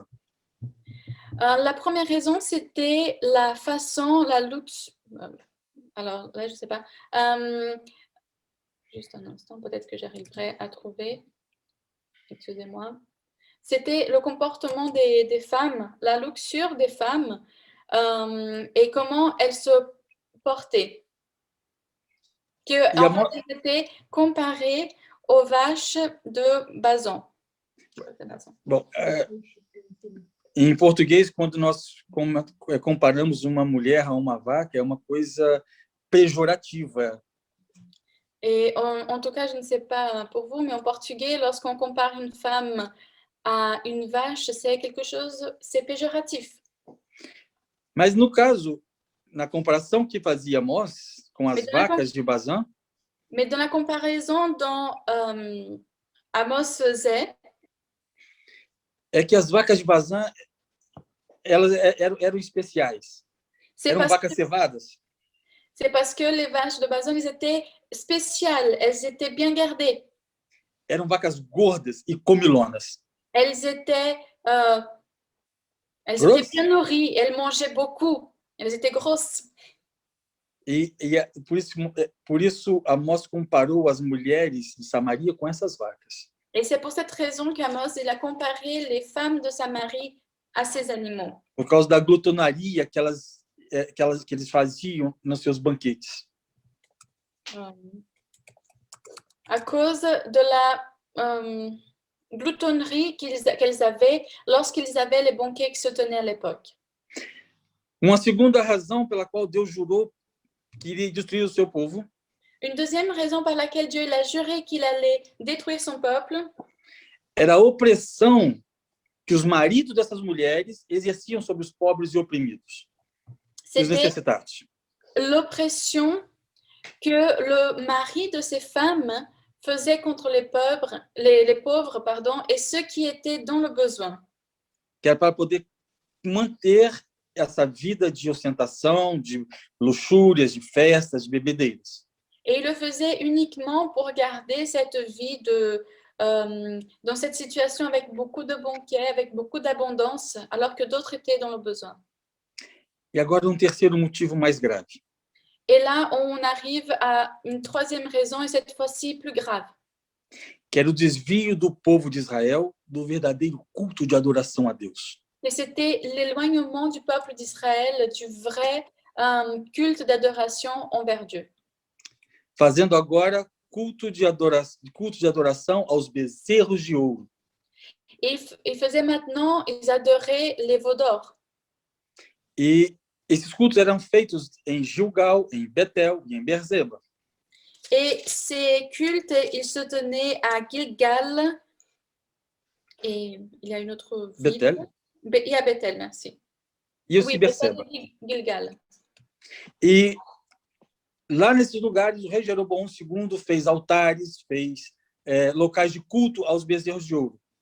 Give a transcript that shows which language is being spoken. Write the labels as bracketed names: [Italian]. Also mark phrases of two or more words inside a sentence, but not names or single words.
[French] La première raison, c'était la façon, la luxe. Alors là, je ne sais pas. Juste un instant, peut-être que j'arriverai à trouver. Excusez-moi. C'était le comportement des femmes, la luxure des femmes et comment elles se portaient. En fait, elles étaient comparées aux vaches de Bazan. [Portuguese] Bom, em português, quando nós comparamos uma mulher a uma vaca, é uma coisa pejorativa. [French] Et en tout cas, je ne sais pas pour vous, mais en portugais, lorsqu'on compare une femme à une vache, c'est quelque chose, c'est péjoratif. [Portuguese] Mas no caso, na comparação que fazia Amós com as vacas de Bazã, [French] mais dans la comparaison dont Amos faisait, [Portuguese] é que as vacas de Bazã, elas eram especiais. Eram vacas cevadas. [French] C'est parce que les vaches de Bazan, elles étaient spéciales, elles étaient bien gardées. [Portuguese] Eram vacas gordas e comilonas. [French] Elles étaient bien nourries, elles mangeaient beaucoup, elles étaient grosses. [Portuguese] E por isso Amós comparou as mulheres de Samaria com essas vacas. [French] Et c'est pour cette raison qu'Amos il a comparé les femmes de Samarie à ces animaux. [Portuguese] Por causa da glutonaria que eles faziam nos seus banquetes. [French] à cause de la gloutonnerie qu'elles avaient lorsqu'ils avaient les banquets qui se tenaient à l'époque. [Portuguese] Uma segunda razão pela qual Deus jurou que iria destruir o seu povo [French] Une deuxième raison par laquelle Dieu il a juré qu'il allait détruire son peuple, [Portuguese] era a opressão que os maridos dessas mulheres exerciam sobre os pobres e oprimidos, os [French] c'était [Portuguese] necessitados. [French] l'oppression que le mari de ces femmes faisait contre les pauvres pardon, et ceux qui étaient dans le besoin. [Portuguese] Que era para poder manter essa vida de ostentação, de luxúrias, de festas, de bebedeiras. [French] Et il le faisait uniquement pour garder cette vie dans cette situation avec beaucoup de banquets, avec beaucoup d'abondance, alors que d'autres étaient dans le besoin. [Portuguese] E agora terceiro motivo mais grave. [French] Et là, on arrive à une troisième raison, et cette fois-ci plus grave. [Portuguese] Que era o desvio do povo de Israel do verdadeiro culto de adoração a Deus. [French] Et c'était l'éloignement du peuple d'Israël du vrai culte d'adoration envers Dieu. [Portuguese] Fazendo agora culto de adoração aos bezerros de ouro. [French] Et ils faisaient maintenant, ils adoraient les veaux d'or. [Portuguese] E esses cultos eram feitos em Gilgal, em Betel e em Beerseba. [French] Et ces cultes, ils se tenaient à Gilgal, et il y a une autre ville. Betel. Et à Bethel, merci. E aussi Beerseba. Gilgal. [Portuguese] E lá nesses lugares, o rei Jeroboão II fez altares, fez locais de culto aos bezerros de ouro.